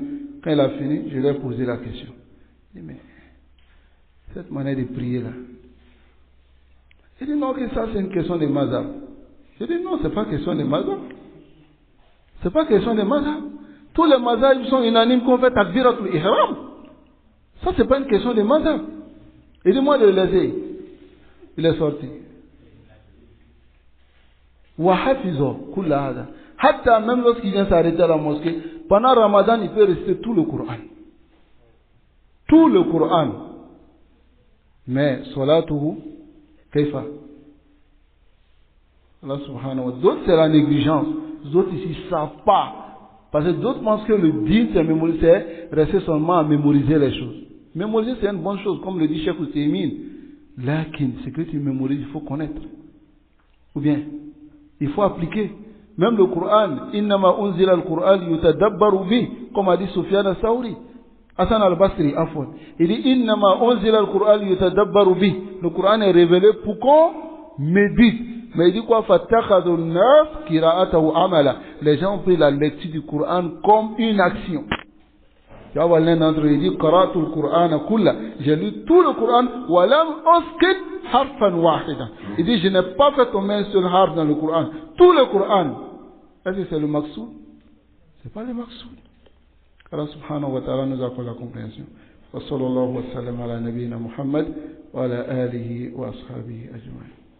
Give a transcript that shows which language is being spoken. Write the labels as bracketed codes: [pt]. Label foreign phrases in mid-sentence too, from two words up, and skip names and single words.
[fr] Quand il a fini, je lui ai posé la question. Il dit, mais, cette manière de prier là, il dit non, que ça c'est une question de mazhab. Je dis non, c'est pas question de mazhab. C'est pas question de mazhab. Tous les mazhab sont unanimes qu'on fait [ar] تكبيرة الإحرام. [fr] Ça c'est pas une question de mazhab. Il dit moi de le laisser. Il est sorti. [ar] وحفظ كل هذا. [fr] Hatta même lorsqu'il vient s'arrêter à la mosquée, pendant Ramadan, il peut réciter tout le Coran. Tout le Coran. Mais [ar] صلاته كيف. الله سبحانه وتعالى. [fr] D'autres c'est la négligence. D'autres ici ne savent pas. Parce que d'autres pensent que le din c'est mémoriser, c'est rester seulement à mémoriser les choses. Mémoriser c'est une bonne chose, comme le dit Cheikh Ousseymine. Lakin, c'est que tu mémorises, il faut connaître. Ou bien, il faut appliquer. Même le Coran, [ar] إنما أنزل القرآن يتدبر به, [fr] comme a dit Sufyan al-Sawri. Hassan al-Basri, afwan. Il dit, [ar] إنما أنزل القرآن يتدبر به. [fr] Le Coran est révélé pour qu'on médite. Mais il dit quoi? [ar] فاتخذ الناس قراءته عملا. [fr] Les gens ont pris la lecture du Coran comme une action. Tu vois, l'un d'entre eux, il dit, [ar] قرأت القرآن كله. [fr] J'ai lu tout le Coran, [ar] ولم أسقط حرفا واحدا. [fr] Il dit, je n'ai pas fait tomber un seul harf dans le Coran. Tout le Coran. Est-ce que c'est le maqsoud? C'est pas le maqsoud. Allah [ar] سبحانه وتعالى [fr] nous accorde la compréhension. [ar] وصلى الله وسلم على نبينا محمد وعلى آله وأصحابه أجمعين.